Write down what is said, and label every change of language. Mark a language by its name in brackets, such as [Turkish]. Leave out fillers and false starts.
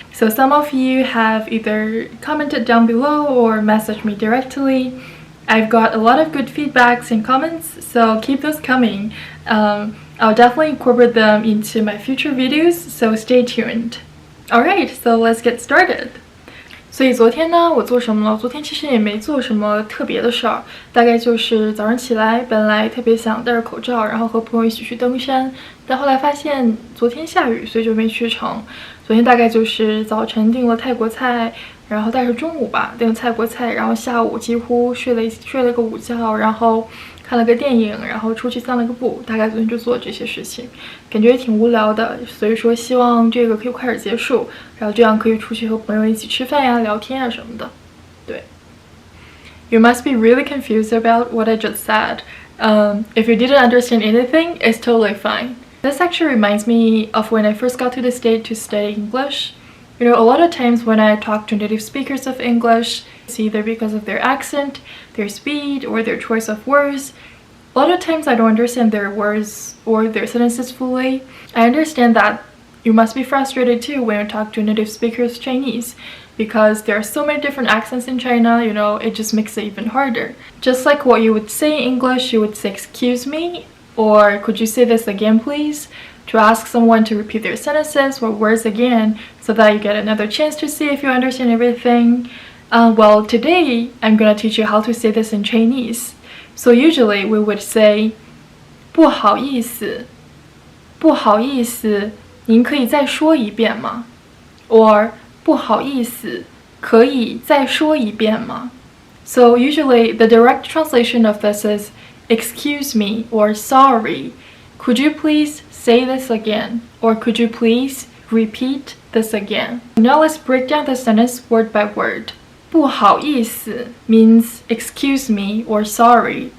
[English] So some of you have either commented down below or messaged me directly. I've got a lot of good feedbacks and comments, so keep those coming. I'll definitely incorporate them into my future videos, so stay tuned. Alright, so let's get started. [Chinese] 所以昨天呢，我做什么了？昨天其实也没做什么特别的事儿，大概就是早上起来，本来特别想戴着口罩，然后和朋友一起去登山，但后来发现昨天下雨，所以就没去成。昨天大概就是早晨订了泰国菜，然后大概是中午吧，订了泰国菜，然后下午几乎睡了个午觉，然后看了个电影，然后出去散了个步，大概昨天就做这些事情，感觉也挺无聊的，所以说希望这个可以快点结束，然后这样可以出去和朋友一起吃饭呀、聊天啊什么的。对。 [English] You must be really confused about what I just said. If you didn't understand anything, it's totally fine. This actually reminds me of when I first got to the States to study English. You know, a lot of times when I talk to native speakers of English, it's either because of their accent, their speed, or their choice of words. A lot of times I don't understand their words or their sentences fully. I understand that you must be frustrated too when you talk to native speakers Chinese, because there are so many different accents in China, you know, it just makes it even harder. Just like what you would say in English, you would say excuse me, or could you say this again please? To ask someone to repeat their sentences or words again so that you get another chance to see if you understand everything. Well, today I'm gonna teach you how to say this in Chinese. So usually we would say [Chinese] 不好意思，不好意思，您可以再说一遍吗？ Or 不好意思，可以再说一遍吗？ [English] So usually the direct translation of this is excuse me or sorry. Could you please say this again? Or could you please repeat this again? Now let's break down the sentence word by word. [Chinese] 不好意思 [English] means excuse me or sorry.